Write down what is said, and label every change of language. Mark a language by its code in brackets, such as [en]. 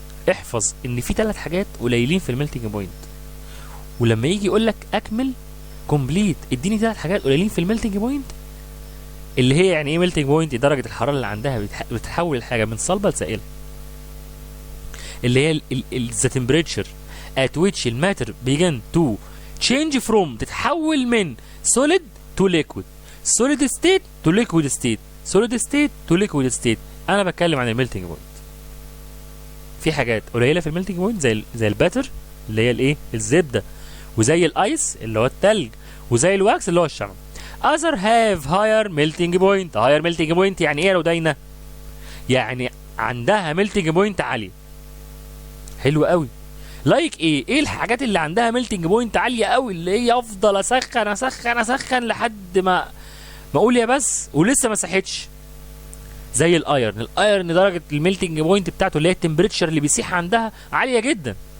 [ar] احفظ ان في 3 حاجات قليلين في الميلتنج بوينت، ولما يجي يقول لك اكمل كومبليت اديني 3 حاجات قليلين في الميلتنج بوينت، اللي هي يعني ايه ميلتنج بوينت؟ درجه الحراره اللي عندها بتحول الحاجه من صلبه لسائله، اللي هي [en] the temperature at which [ar] الماتر [en] begin to change from، [ar] تتحول من [en] solid to liquid، solid state to liquid state، [ar] solid state to liquid state. انا بتكلم عن الميلتنج بوينت. في حاجات قليله في الميلتنج بوينت زي الباتر اللي هي الايه؟ الزبده، وزي الايس اللي هو التلج، وزي الواكس اللي هو الشمع. [en] other have higher melting point. [ar] higher melting point يعني ايه يا رودينا؟ يعني عندها ميلتنج بوينت عاليه. حلو قوي. لايك ايه الحاجات اللي عندها ميلتنج بوينت عاليه قوي، اللي هي افضل اسخن اسخن اسخن لحد ما اقول يا بس ولسه ما ساحتش؟ زي الايرن درجه الميلتنج بوينت بتاعته اللي هي التمبريتشر اللي بيسيح عندها عاليه جدا.